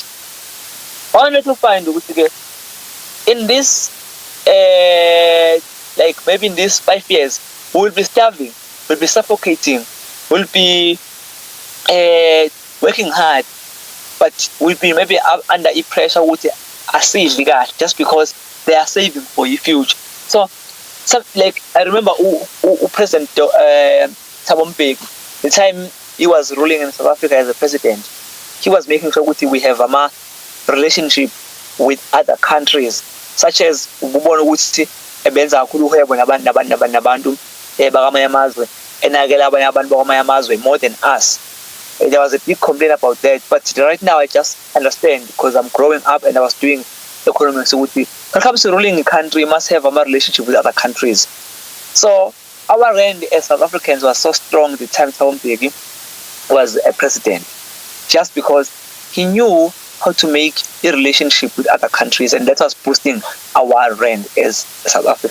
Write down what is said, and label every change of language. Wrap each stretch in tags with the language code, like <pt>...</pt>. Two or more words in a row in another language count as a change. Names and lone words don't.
<en>I want to find in this, like maybe in these 5 years, we'll be starving, we'll be suffocating, we'll be working hard, but we'll be maybe under pressure with a saving just because they are saving for your future. So like I remember President Thabo Mbeki, the time he was ruling in South Africa as a president, he was making sure we have a relationship with other countries, such as</en> <zu>ubona ukuthi ebenza kakhulu uhwebo nabantu bakamanye amazwe enakela abanye abantu bakamanye amazwe</zu> <en>more than us. There was a big complaint about that, but right now I just understand because I'm growing up and I was doing economics. So when it comes to ruling a country, you must have a relationship with other countries. So our rand as South Africans was so strong the time Thabo Mbeki was a president, just because he knew how to make a relationship with other countries, and that was boosting our rand as South Africa.</en>